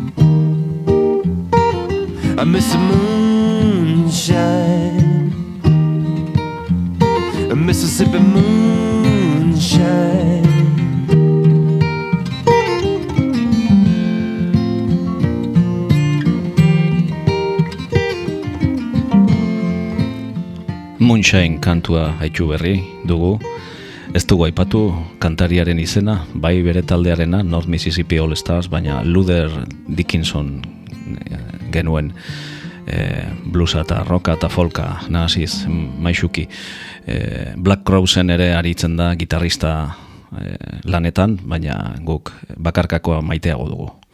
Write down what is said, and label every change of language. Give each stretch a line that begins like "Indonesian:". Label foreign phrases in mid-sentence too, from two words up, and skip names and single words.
English: I miss the moonshine, a Mississippi moonshine.
Basque: Moonshine kantua haitu berri dugu. Ez dugu aipatu kantariaren izena, bai bere taldearena, North Mississippi All Stars, baina Luther Dickinson genuen, bluesa eta rocka eta folka nahasiz maixuki. Black Crowesen ere aritzen da gitarrista lanetan, baina guk bakarkakoa maiteago dugu.